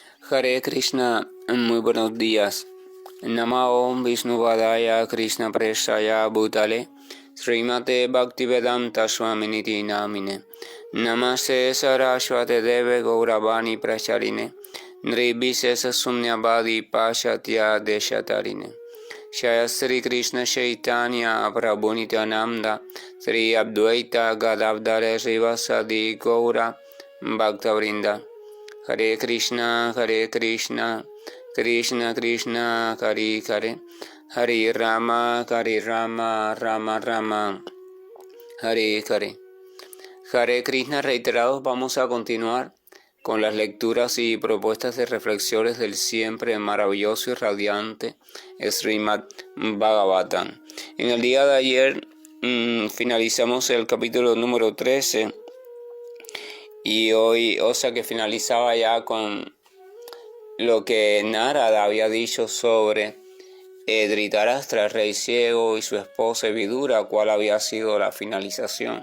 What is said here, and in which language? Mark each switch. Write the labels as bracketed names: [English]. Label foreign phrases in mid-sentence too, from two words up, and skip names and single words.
[Sanskrit] Hare Krishna, [Spanish] muy buenos días. [Sanskrit] Namo Vishnuvadaya Krishna Preshaya Bhutale Srimate Bhaktivedanta Swaminiti Namine Namaste Saraswate Deve Gauravani Pracharine Nirvishesha Sunyavadi Pashatya Deshatarine Shaya Sri Krishna Chaitanya Prabhu Nityananda Sri Advaita Gadavdare Srivasadi Gaura Bhaktavrinda Hare Krishna, Krishna Krishna, Hare Hare, Hare Rama, Rama Rama, Hare Hare. Hare Krishna [Spanish] reiterados, vamos a continuar con las lecturas y propuestas de reflexiones del siempre maravilloso y radiante Srimad Bhagavatam. En el día de ayer finalizamos el capítulo número 13 y hoy, que finalizaba ya con lo que Narada había dicho sobre Dhritarashtra, el rey ciego, y su esposa Vidura, cuál había sido la finalización.